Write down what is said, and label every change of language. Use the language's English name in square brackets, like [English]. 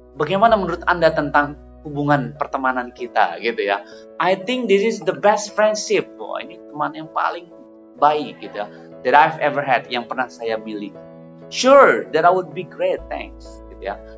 [Indonesian] Bagaimana menurut Anda tentang hubungan pertemanan kita gitu ya? [English] I think this is the best friendship. [Indonesian] Wah, ini teman yang paling baik gitu ya, [English] that I've ever had, [Indonesian] yang pernah saya miliki. [English] Sure, that I would be great, thanks [Indonesian] gitu ya.